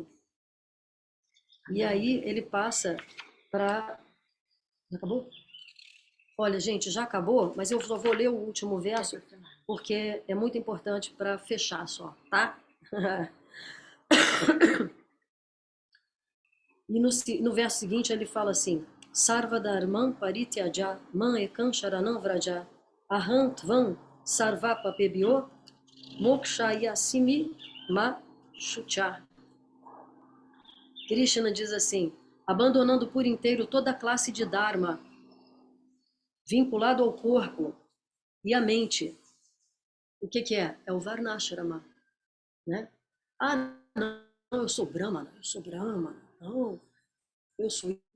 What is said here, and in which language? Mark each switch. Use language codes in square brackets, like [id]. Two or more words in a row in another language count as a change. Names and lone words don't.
[pt] E aí ele passa para... Já acabou? Olha, gente, já acabou, mas eu só vou ler o último verso, porque é muito importante para fechar só, tá? E no verso seguinte ele fala assim, [sa] सर्वधर्मान् परित्यज माम् एकं शरणं व्रज अहं त्वां सर्वपापेभ्यो मोक्षयिष्यामि मा शुचः. [pt] Krishna diz assim, abandonando por inteiro toda a classe de Dharma, vinculado ao corpo e à mente. O que é? É o Varnashrama, né? Não, eu sou Brahmana, não, eu sou...